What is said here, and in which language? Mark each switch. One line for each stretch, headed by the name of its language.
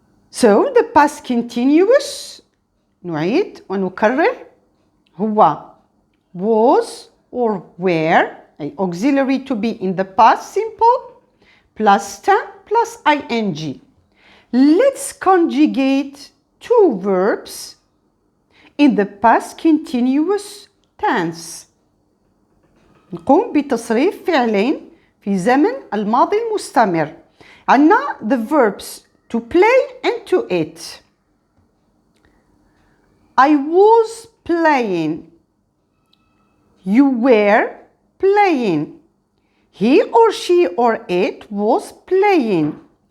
English: So the past continuous
Arabic: نعيد ونكرر هو
English: was or were أي auxiliary to be in the past simple plus stem plus ing. Let's conjugate two verbs in the past continuous tense.
Arabic: نقوم بتصريف فعلين في زمن الماضي المستمر. عندنا
English: the verbs to play and to eat. I was playing. You were playing. He or she or it was playing.